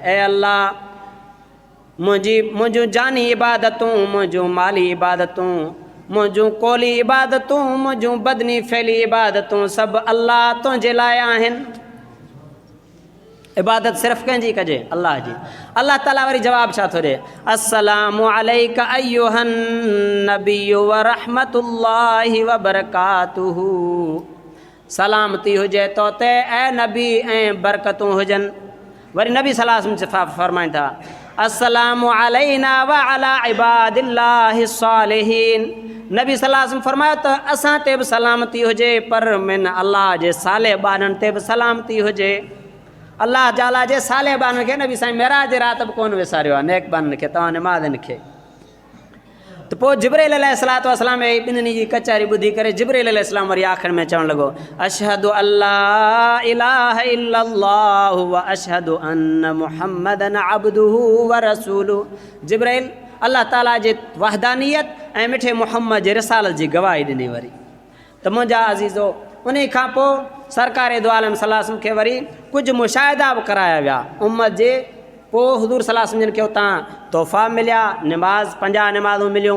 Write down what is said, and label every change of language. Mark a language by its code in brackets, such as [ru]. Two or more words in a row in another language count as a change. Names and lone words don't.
[sd] ऐं अल्लाह मुंहिंजूं जानी इबादतूं, मुंहिंजूं माली इबादतूं, मुंहिंजूं कौली इबादतूं, मुंहिंजूं बदनी फैली इबादतूं सभु अल्लाह तुंहिंजे लाइ आहिनि। इबादत सिर्फ़ु कंहिंजी कजे? अल्लाह जी। अल्लाह ताला वरी जवाबु छा थो ॾिए? [ar] السلام عليك أيها النبي ورحمة الله وبركاته, [sd] सलामती हुजे तो ते ऐं नबी ऐं बरकतूं हुजनि। [ar] वरी नबी صلى الله عليه وسلم फरमाइनि था السلام علينا وعلى عباد الله الصالحين. [sd] नबी [ar] صلى الله عليه وسلم [sd] फरमायो त असां ते बि सलामती हुजे पर मिन अल्लाह जे साले ॿारनि ते बि सलामती हुजे। अल्लाह ताला जे साले ॿारनि खे नबी साईं मेराज जे राति बि कोन विसारियो आहे, नेक ॿारनि खे, तव्हां निमाज़नि खे। त पोइ जिब्रील [ar] عليه الصلاة والسلام [sd] जी ॿिन्हिनि जी कचारी ॿुधी करे जिब्रील अलैहिस्सलाम वरी आख़िर में चवणु लॻो [ar] أشهد أن لا إله إلا الله وأشهد أن محمدا عبده ورسوله. [sd] जिब्रील अल्लाह ताला जे वहदानियत ऐं मिठे मुहम्मद जे रिसालत जी गवाही ॾिनी। वरी त मुंहिंजा अज़ीज़ो उन खां पोइ सरकार दो आलम [ar] صلى الله عليه وسلم [sd] खे वरी कुझु मुशाहिदा बि कराया विया उम्मत जे। पोइ हुज़ूर [ar] صلى الله عليه وسلم [sd] खे उतां तोहफ़ा मिलिया, निमाज़ 50 निमाज़ूं मिलियूं।